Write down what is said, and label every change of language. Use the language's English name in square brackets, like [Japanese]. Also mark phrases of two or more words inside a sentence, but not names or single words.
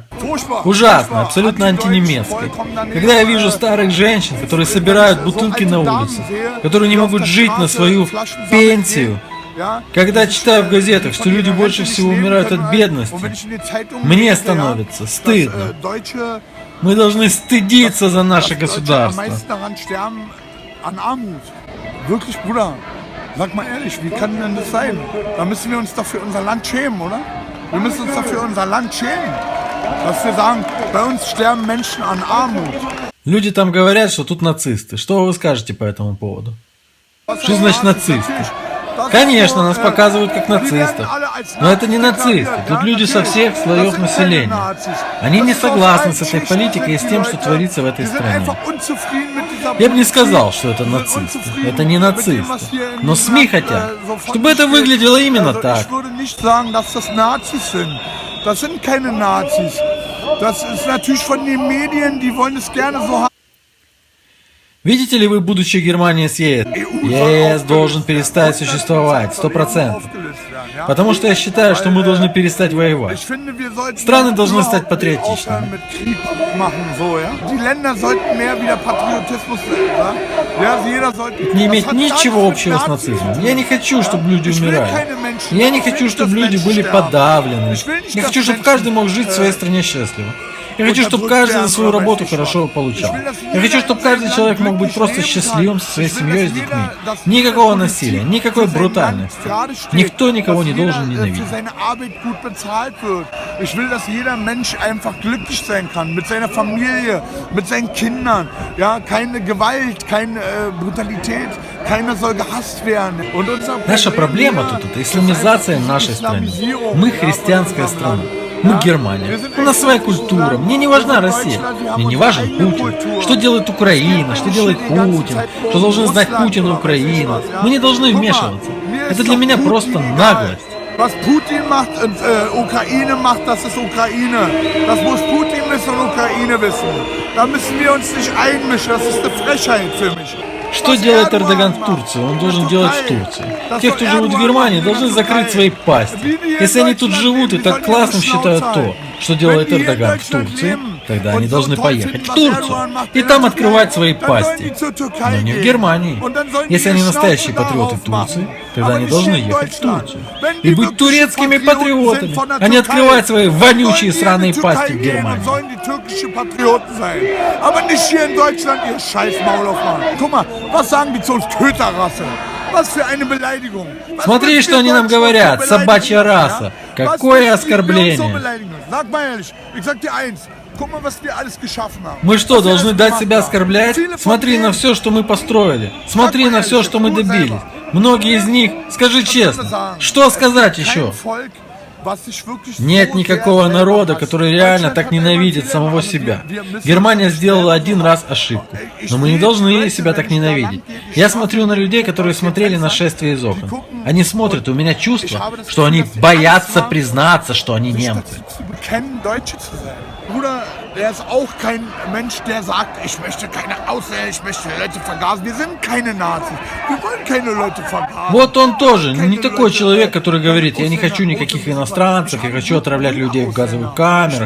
[Russian] Ужасно, абсолютно антинемецкой. Когда я вижу старых женщин, которые собирают бутылки на улице, которые не могут жить на свою пенсию, когда читаю в газетах, что люди больше всего умирают от бедности, мне становится стыдно. Мы должны стыдиться за наше государство. [German] Sag mal ehrlich, wie kann denn das sein? Da müssen wir uns doch für unser Land schämen, oder? Wir müssen uns doch für unser Land schämen. Dass wir sagen, bei uns sterben Menschen an Armut. [Russian] Люди там говорят, что тут нацисты. Что вы скажете по этому поводу? Что значит нацисты? Конечно, нас показывают как нацистов. Но это не нацисты. Тут люди со всех слоев населения. Они не согласны с этой политикой и с тем, что творится в этой стране. Я бы не сказал, что это нацисты. Это не нацисты. Но СМИ хотят, чтобы это выглядело именно так. [German] Das sind keine Nazis. Das ist natürlich von den Medien, die wollen es gerne so haben. [Russian] Видите ли вы будущее Германии с ЕС? ЕС должен перестать существовать, 100%. Потому что я считаю, что мы должны перестать воевать. Страны должны стать патриотичными. Это не имеет ничего общего с нацизмом. Я не хочу, чтобы люди умирали. Я не хочу, чтобы люди были подавлены. Я хочу, чтобы каждый мог жить в своей стране счастливо. Я хочу, чтобы каждый за свою работу хорошо получал. Я хочу, чтобы каждый человек мог быть просто счастливым со своей семьей и с детьми. Никакого насилия, никакой брутальности. Никто никого не должен ненавидеть. [German] Ich will, dass jeder Mensch einfach glücklich sein kann, mit seiner Familie, mit seinen Kindern. Ja, keine Gewalt, keine Brutalität, keiner soll gehasst werden. [Russian] Наша проблема тут это исламизация нашей страны. Мы христианская страна. Мы Германия. У нас своя культура. Мне не важна Россия. Мне не важен Путин. Что делает Украина? Что делает Путин? Что должен знать Путин и Украина? Мы не должны вмешиваться. Это для меня просто наглость. [German] Was Putin macht und Ukraine macht, das ist Ukraine. Das muss Putin wissen und Ukraine wissen. Da müssen wir uns nicht einmischen. Das ist eine Frechheit für mich. [Russian] Что делает Эрдоган в Турции? Он должен делать в Турции. Те, кто живут в Германии, должны закрыть свои пасти. Если они тут живут и так классным считают то, что делает Эрдоган в Турции, тогда они должны поехать в Турцию и там открывать свои пасти. Но не в Германии. Если они настоящие патриоты Турции, тогда они должны ехать в Турцию и быть турецкими патриотами, а не открывать свои вонючие сраные пасти в Германии. [German] Was sagen die zu uns? Köterrasse. Was für eine Beleidigung. [Russian] Смотри, что они нам говорят. Собачья раса. Какое оскорбление. [German] Sag mal ehrlich, ich sag dir eins. Guck mal, was wir alles geschaffen haben. [Russian] Мы что, должны дать себя оскорблять? Смотри на все, что мы построили. Смотри на все, что мы добились. Многие из них, скажи честно, что сказать еще? Нет никакого народа, который реально так ненавидит самого себя. Германия сделала один раз ошибку, но мы не должны себя так ненавидеть. Я смотрю на людей, которые смотрели на шествие из окон. Они смотрят, и у меня чувство, что они боятся признаться, что они немцы. [German] Bruder, der ist auch kein Mensch, der sagt, ich möchte keine Ausländer, ich möchte Leute vergasen. Wir sind keine Nazis. Wir wollen keine Leute vergasen. [Russian] Вот он тоже не такой человек, который говорит, я не хочу никаких иностранцев, я хочу отравлять людей в газовых камерах.